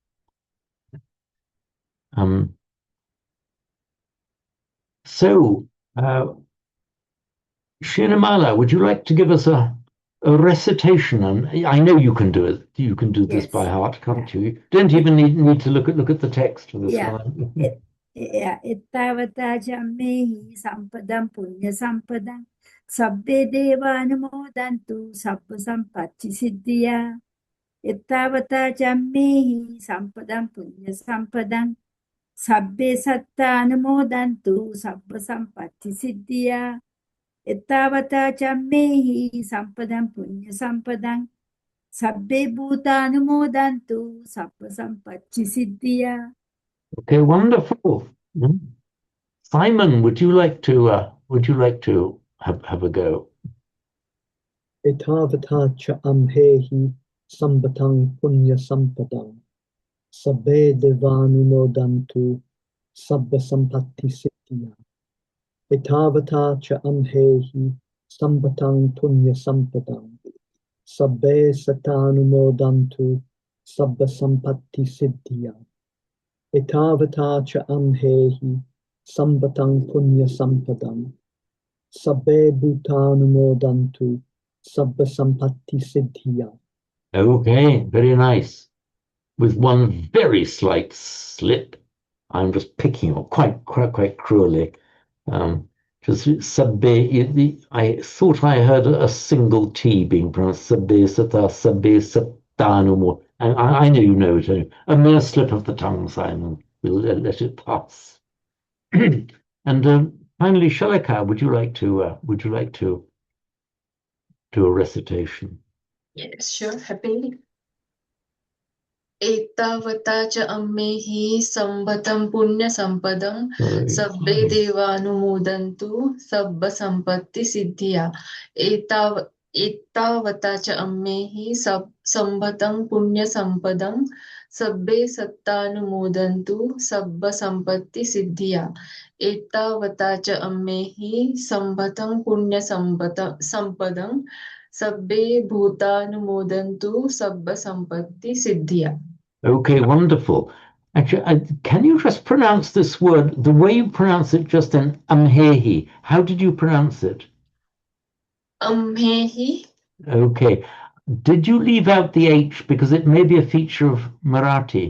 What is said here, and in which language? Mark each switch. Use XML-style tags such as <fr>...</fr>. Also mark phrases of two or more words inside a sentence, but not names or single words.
<en>So, Shinamala, would you like to give us a recitation? And I know you can do it. You can do this by heart, can't you? You don't even need to look at the text for this one.</en> <pi>Ittavata jammehi sampadam punya sampadam sabbe devanumodantu sabba sampatti siddhya. Ittavata jammehi sampadam punya sampadam sabbe sattanumodantu sabba sampatti siddhya. Ittavata jammehi sampadam punya sampadam sabbe bhutanumodantu sabba sampatti siddhya.</pi> <en>Okay, wonderful. Simon, would you like to have a go?</en> <pi>Etavata cha amhehi sambatang punya sampadang sabbe devanumodantu sabba sampatti siddhya. Etavata cha amhehi sambatang punya sampadang sabbe satanumodantu sabba sampatti siddhya. Etavata cha amhehi sambatang punya sampadam sabbe bhutanumodantu sabba sampatti siddhya.</pi> <en>Okay, very nice. With one very slight slip, I'm just picking up quite cruelly. Just sabbe. I thought I heard a single T being pronounced</en> <pi>sabbe satanumo.</pi> <en>And I know you know it. A mere slip of the tongue, Simon. We'll let it pass. And finally, Shalika, would you like to do a recitation? Yes, sure, happily.</en> <pi>एतावता च अम्मेहि संवतं पुण्यसम्पदं सब्बे देवानुमोदन्तु सब्बसम्पत्तिसिद्धिया एतावता च अम्मेहि संवतं पुण्यसम्पदं सब्बे सत्तानुमोदन्तु सब्बसम्पत्तिसिद्धिया एतावता च अम्मेहि संवतं पुण्यसम्पदं सब्बे भूतानुमोदन्तु सब्बसम्पत्तिसिद्धिया.</pi> <en>Okay, wonderful. Actually, can you just pronounce this word, the way you pronounce it just in Amhehi? How did you pronounce it? Amhehi. Okay. Did you leave out the H because it may be a feature of Marathi?</en>